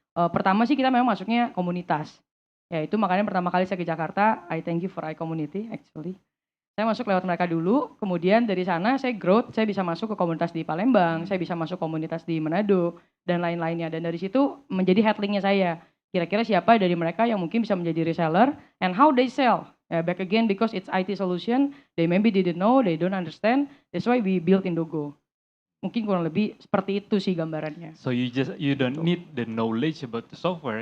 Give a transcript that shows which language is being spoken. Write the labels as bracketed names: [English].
[Indonesian] Pertama sih kita memang masuknya komunitas. Ya itu makanya pertama kali saya ke Jakarta, [English] I thank you for iCommunity actually. [Indonesian] Saya masuk lewat mereka dulu, kemudian dari sana saya growth, saya bisa masuk ke komunitas di Palembang, saya bisa masuk komunitas di Manado, dan lain-lainnya. Dan dari situ menjadi headlinknya saya. Kira-kira siapa dari mereka yang mungkin bisa menjadi reseller, [English] and how they sell. Back again, because it's IT solution, they maybe didn't know, they don't understand, that's why we built Indogo. [Indonesian] Mungkin kurang lebih seperti itu sih gambarannya. [English] So you don't need the knowledge about the software.